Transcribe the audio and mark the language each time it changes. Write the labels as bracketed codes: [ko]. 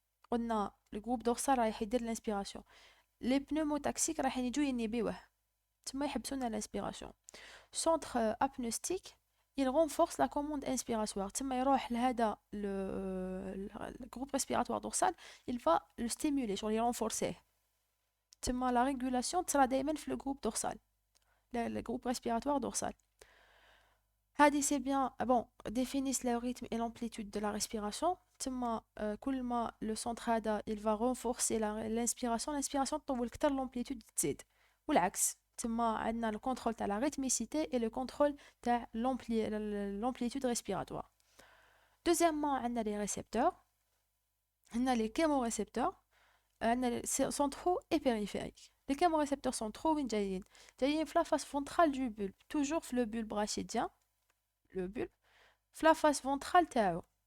[fr] On a le groupe dorsal [ar] رايح يدير [fr] l'inspiration. [ar] Les pneumotaxiques رايحين يجوا ينيبيوه تما يحبسونا l'inspiration. [fr] Centre apneustique, il renforce la commande inspiratoire. [ar] تما يروح لهذا [fr] le groupe respiratoire dorsal, il va le stimuler, genre le renforcer. تما la régulation [ar] تصرا دايما في [fr] le groupe dorsal, le groupe respiratoire dorsal. [ar] هادي [fr] c'est bien, bon, définissent le rythme et l'amplitude de la respiration. [ar] تما كل ما [fr] le centre [ar] هذا [fr] il va renforcer l'inspiration [ar] تطول كتر l'amplitude تزيد والعكس. [fr] تما عندنا le contrôle تاع la rythmicité et le contrôle تاع l'amplitude respiratoire. Deuxièmement [ar] عندنا [fr] les récepteurs, عندنا les chémorécepteurs, عندنا centraux et périphériques. Les chémorécepteurs centraux [ar] وين جايين في [fr] la face ventrale du bulbe, toujours في le bulbe rachidien, le bulbe في la face ventrale [ar] تاعو.